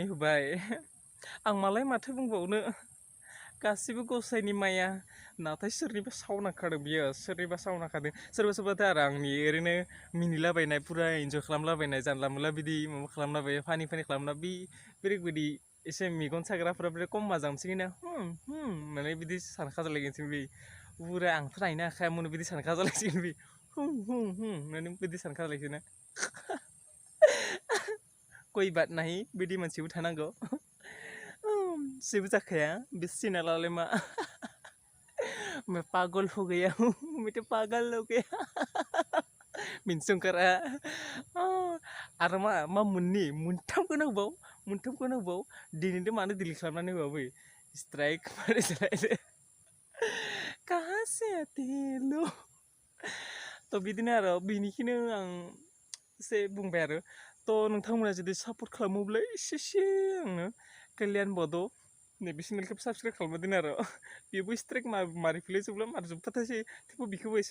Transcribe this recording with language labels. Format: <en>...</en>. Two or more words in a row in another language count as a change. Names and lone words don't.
<brx>होबाय आं मालाय माथो बुंबावनो गासिबो गसाइनि माया नाथाय सोरनिबा सावनांखादों बियो सोरनिबा सावनांखादों सोरबाथ' आरो आंनि ओरैनो मिनिलाबायनाय पुरा इन्जय खालामलाबायनाय जानला मोनला बिदि माबा खालामलाबायो फानि खालामना बेबायदि एसे मेगन साग्राफ्रा बिराद खम मोजां मोनसिगोन ना माने बिदि सानखा जालायगोनसिगोन बे पुरा आंथ' नायनो हाखायामोन बिदि सानखा जालायसिगोन बे होननानै बिदि सानखा जालायसिगोन ना</brx> <hi>कोई बात नहीं</hi> <brx>बिदि मानसिबो थानांगौ जेबो जाखाया बे चेनेलालाय मा</brx> <hi>मैं पागल हो गया हूँ मैं तो पागल हो गया</hi> <brx>मिनोसो ओंखारा आरो मा मोनथामखौनो होबाव दिनैनो मानो डिलिट खालामनानै होबावो स्ट्राइक मारै जालायदो</brx> <hi>कहाँ से आते</hi> <brx>लो थ' बिदिनो आरो बिनिखिनो आं एसे बुंबाय आरो थ' नोंथांमोना जुदि सापर्ट खालामोब्ला एसे आंनो कल्याण बड' नैबे चेनेलखौ साबस्क्राइब खालामना दोन आरो बेबो स्ट्राइक मारिफिलै जोबब्ला मारिजोबखाथासै थेवबो बेखौबो एसे</brx>